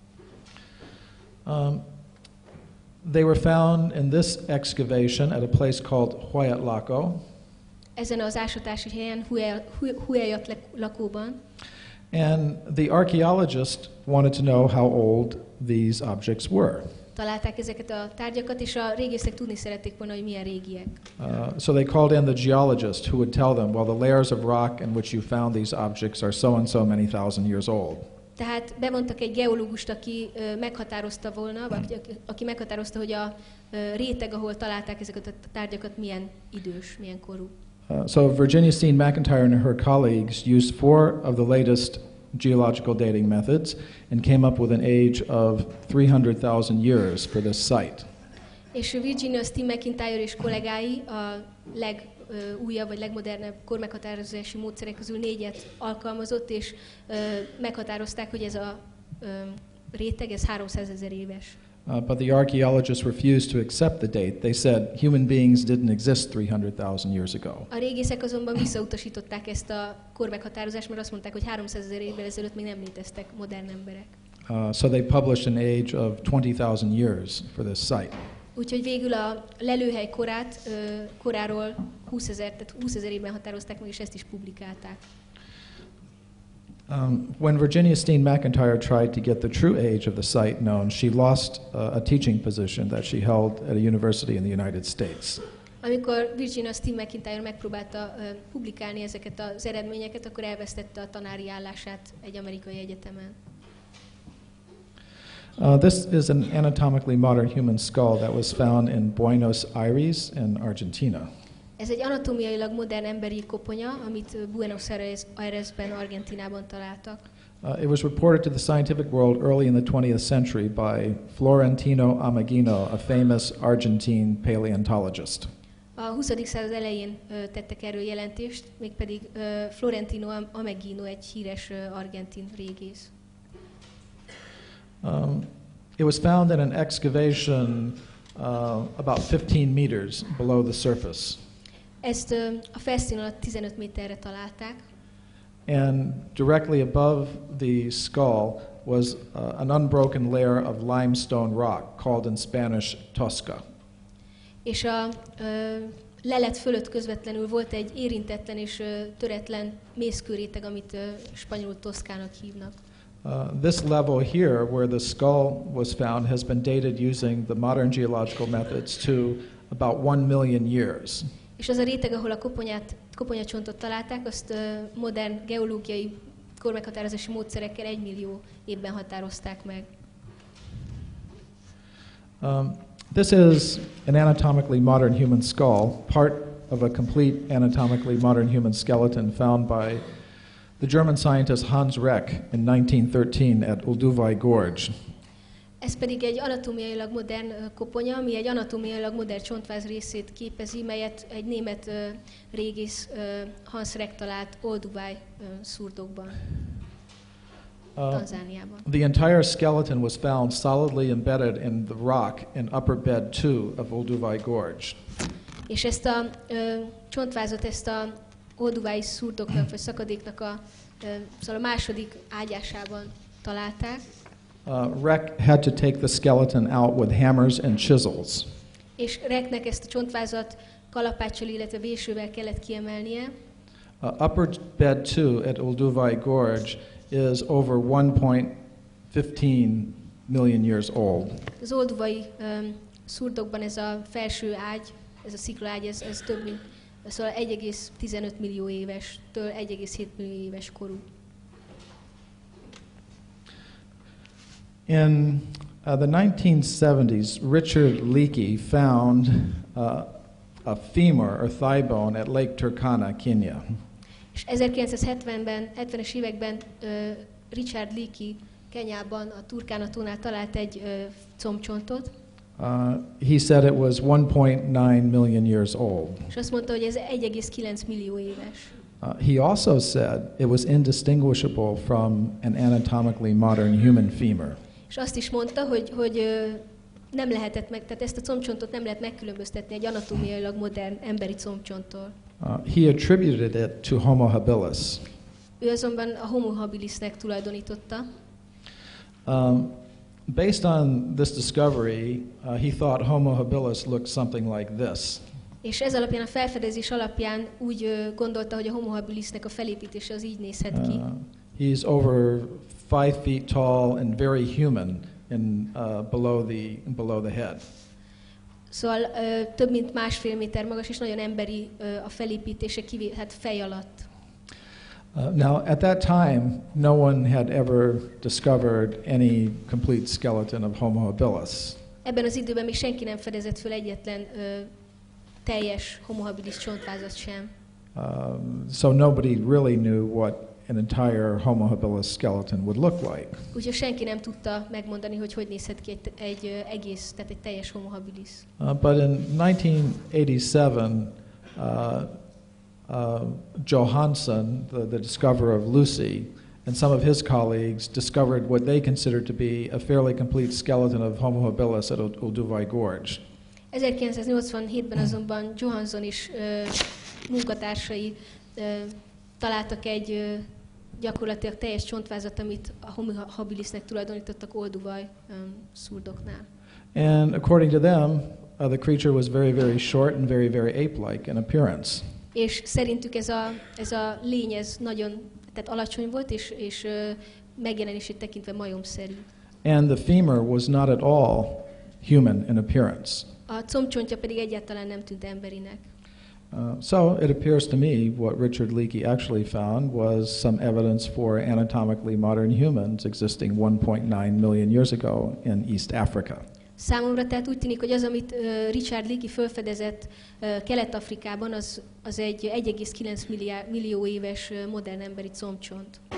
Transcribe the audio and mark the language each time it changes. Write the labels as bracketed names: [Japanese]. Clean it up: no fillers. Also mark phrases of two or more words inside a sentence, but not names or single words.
[English] They were found in this excavation at a place called Huayatlaco. [Hungarian] Ezen az ásatási helyen, Huayatlacoban. [English] And the archaeologist wanted to know how old these objects were. [Hungarian] Találták ezeket a tárgyakat, és a régészek tudni szerették volna, hogy milyen régiek. [English] So they called in the geologist who would tell them, well, the layers of rock in which you found these objects are so and so many thousand years old. [Hungarian] Tehát bemondtak egy geológust, aki meghatározta volna, vagy aki meghatározta, hogy a réteg, ahol találták ezeket a tárgyakat, milyen idős, milyen korú. [English] So Virginia Steen McIntyre and her colleagues used 4 of the latest geological dating methods and came up with an age of 300,000 years for this site. [Hungarian] És Virginia Steen McIntyre és kollégái a legújabb vagy legmodernebb kormeghatározási módszerek közül 4-et alkalmazott, és meghatározták, hogy ez a réteg, ez 300 000 éves. [English] But the archaeologists refused to accept the date. They said human beings didn't exist 300,000 years ago. [Hungarian] A régészek azonban visszautasították ezt a kormeghatározást, mert azt mondták, hogy 300 000 évvel ezelőtt még nem léteztek modern emberek. [English] So they published an age of 20,000 years for this site. [Hungarian] Úgyhogy végül a lelőhely koráról 20 000 évben határozták meg, és ezt is publikálták. [English] When Virginia Steen McIntyre tried to get the true age of the site known, she lost a teaching position that she held at a university in the United States. [Hungarian] Amikor Virginia Steen McIntyre megpróbálta publikálni ezeket az eredményeket, akkor elvesztette a tanári állását egy amerikai egyetemen. [English] This is an anatomically modern human skull that was found in Buenos Aires in Argentina. [Hungarian] Ez egy anatómiailag modern emberi koponya, amit Buenos Airesben, Argentinában találtak. [English] It was reported to the scientific world early in the 20th century by Florentino Ameghino, a famous Argentine paleontologist. [Hungarian] A 20. század elején tettek erről jelentést, mégpedig Florentino Ameghino, egy híres argentin régész. [English] It was found in an excavation about 15 meters below the surface. [Hungarian] Ezt a felszín alatt 15 méterre találták. [English] And directly above the skull was an unbroken layer of limestone rock called in Spanish tosca. [Hungarian] És a lelet fölött közvetlenül volt egy érintetlen és töretlen mészkőréteg, amit spanyolul toszkának hívnak. [English] This level here, where the skull was found, has been dated using the modern geological methods to about 1 million years. [Hungarian] És az a réteg, ahol a koponyacsontot találták, azt modern geológiai kormeghatározási módszerekkel 1 millió évben határozták meg. [English] This is an anatomically modern human skull, part of a complete anatomically modern human skeleton found by the German scientist Hans Reck in 1913 at Olduvai Gorge. [Hungarian] Ez pedig egy anatómiailag modern koponya, ami egy anatómiailag modern csontváz részét képezi, melyet egy német régész Hans Reck talált Olduvai szurdokban, Tanzániában. [English] The entire skeleton was found solidly embedded in the rock in upper bed 2 of Olduvai Gorge. [Hungarian] És ezt a csontvázat, ezt a Olduvai szurdoknak vagy szakadéknak szóval a második ágyásában találták. [English] Reck had to take the skeleton out with hammers and chisels. [Hungarian] És Recknek ezt a csontvázat kalapáccsal, illetve vésővel kellett kiemelnie. [English] Upper bed 2 at Olduvai Gorge is over 1.15 million years old. [Hungarian] Az olduvai szurdokban ez a felső ágy, ez a sziklaágy, ez több mint, szóval 1,15 millió évestől 1,7 millió éves korú. [English] In the 1970s, Richard Leakey found a femur or thigh bone at Lake Turkana, Kenya. [Hungarian] És 1970-ben, 70-es években Richard Leakey Kenyában, a Turkana-tónál talált egy combcsontot. [English] He said it was 1.9 million years old. [Hungarian] És azt mondta, hogy ez 1,9 millió éves. [English] He also said it was indistinguishable from an anatomically modern human femur. [Hungarian] És azt is mondta, hogy nem lehetett tehát ezt a combcsontot nem lehet megkülönböztetni egy anatómiailag modern emberi combcsonttól. [English] He attributed it to Homo habilis. [Hungarian] Ő azonban a Homo habilisnek tulajdonította. [English] Based on this discovery, he thought Homo habilis looked something like this. [Hungarian] És ez alapján, a felfedezés alapján úgy gondolta, hogy a Homo habilisnek a felépítése az így nézhet ki. [English] He's over 5 feet tall and very human below the head. [Hungarian] Szóval több mint 1,5 méter magas, és nagyon emberi a felépítése, hát fej alatt. [English] Now, at that time, no one had ever discovered any complete skeleton of Homo habilis. [Hungarian] Ebben az időben még senki nem fedezett föl egyetlen teljes Homo habilis csontvázat sem. [English] So nobody really knew what an entire Homo habilis skeleton would look like. [Hungarian] Úgyhogy senki nem tudta megmondani, hogy nézhet ki egy egész, tehát egy teljes Homo habilis. [English] But in 1987, Johansson, the discoverer of Lucy, and some of his colleagues discovered what they considered to be a fairly complete skeleton of Homo habilis at Olduvai Gorge. [Hungarian] 1987-ben azonban Johansson és munkatársai találtak egy gyakorlatilag teljes csontvázat, amit a Homo habilisnek tulajdonítottak Olduvai szurdoknál. [English] And according to them, the creature was very, very short and very, very ape-like in appearance. [Hungarian] És szerintük ez a lény nagyon tehát alacsony volt, és megjelenését tekintve majomszerű. [English] And the femur was not at all human in appearance. [Hungarian] A combcsontja pedig egyáltalán nem tűnt emberinek. [English] So it appears to me what Richard Leakey actually found was some evidence for anatomically modern humans existing 1.9 million years ago in East Africa. [Hungarian] Számomra tehát úgy tűnik, hogy az, amit Richard Leakey felfedezett Kelet-Afrikában, az egy 1,9 millió éves modern emberi combcsont.